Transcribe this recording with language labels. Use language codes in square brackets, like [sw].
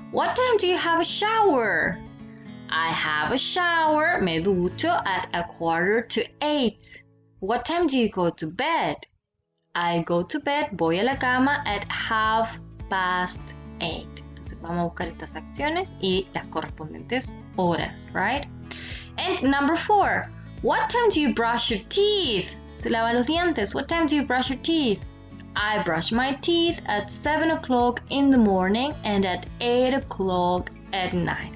[en] What time do you have a shower? I have a shower, [es] me ducho, [en] at 7:45. What time do you go to bed? I go to bed, [es] voy a la cama [en] at 8:30. [es] Entonces vamos a buscar estas acciones y las correspondientes horas, right? [en] And number 4, what time do you brush your teeth? [es] Se lava los dientes. [en] What time do you brush your teeth? I brush my teeth at 7 o'clock in the morning and at 8 o'clock at night.